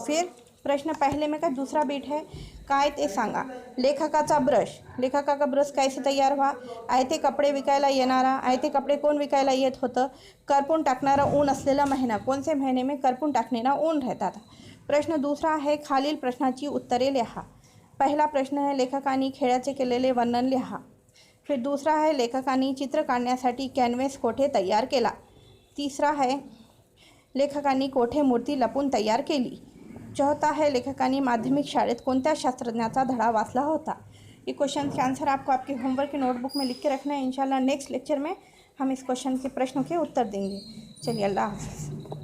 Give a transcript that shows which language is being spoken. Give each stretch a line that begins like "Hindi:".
Hindi: फिर प्रश्न पहले में का दूसरा बीट है
Marathi: काय ते सांगा। लेखकाचा ब्रश कैसे तयार व्हा। आयते कपडे विकायला येणारा, आयते कपडे कोण विकायला येत होतं। करपून टाकणारा ऊन असलेला महिना,
Hindi: कौन से महीने में करपून टाकलेला ऊन रहता था। प्रश्न दूसरा है
Marathi: खालील प्रश्नाची उत्तरे लिहा।
Hindi: पहला प्रश्न है
Marathi: लेखकांनी खेळाचे केलेले वर्णन लिहा।
Hindi: फिर दूसरा है
Marathi: लेखकांनी चित्र काढण्यासाठी कॅनव्हास कोठे तयार केला।
Hindi: तीसरा है
Marathi: लेखकांनी कोठे मूर्ती लपून तयार केली।
Hindi: चौथा है
Marathi: लेखकांनी माध्यमिक शाळेत कोणत्या शास्त्रज्ञाचा धडा वाचला होता।
Hindi: ये क्वेश्चन के आंसर आपको आपके होमवर्क की नोटबुक में लिख के रखना है। इंशाल्लाह नेक्स्ट लेक्चर में हम इस क्वेश्चन के प्रश्नों के उत्तर देंगे। चलिए, अल्लाह हाफ़िज़।